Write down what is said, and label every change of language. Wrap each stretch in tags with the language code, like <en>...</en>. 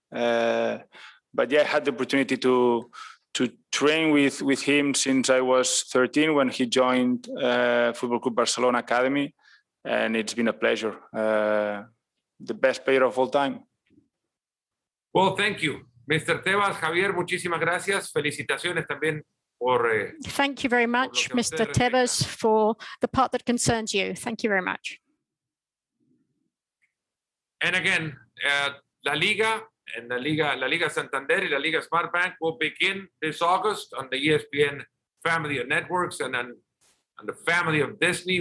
<en>But yeah, I had the opportunity to train with him since I was 13 when he joined Football Club Barcelona Academy, and it's been a pleasure. the best player of all time. Well, thank you, Mr. Tebas.</en> <es>Javier, muchísimas gracias. Felicitaciones también por.</es> <en>Thank you very much, Mr. Tebas, for the part that concerns you. Thank you very much. And again, LaLiga and LaLiga Santander and LaLiga SmartBank will begin this August on the ESPN family of networks and on the family of Disney.</en>